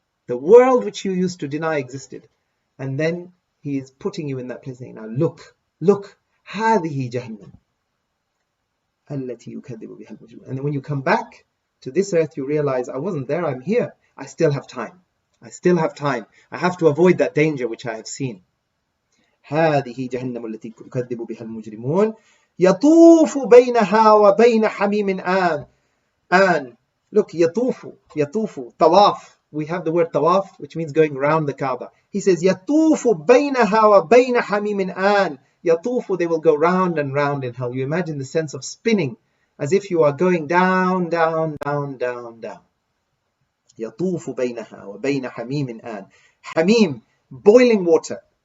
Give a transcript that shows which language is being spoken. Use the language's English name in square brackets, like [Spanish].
[English] The world which you used to deny existed. And then he is putting you in that place saying, now look, [Arabic] Hadihi Jahannam. التي يكذب بها المجرمون. [English] And then when you come back to this earth, you realize, I wasn't there, I'm here. I still have time. I have to avoid that danger which I have seen. [Arabic] هذه جهنم التي يكذب بها المجرمون يطوف بينها وبين حميم آن. [English] Look, يطوف, tawaf. We have the word tawaf, which means going around the Kaaba. He says, [Arabic] يطوف بينها وبين حميم آن. [English] Yatufu, they will go round and round in hell. You imagine the sense of spinning, as if you are going down. [Arabic] Yatufu baynaha wa bayna hamimin an. [English] Hamim, boiling water.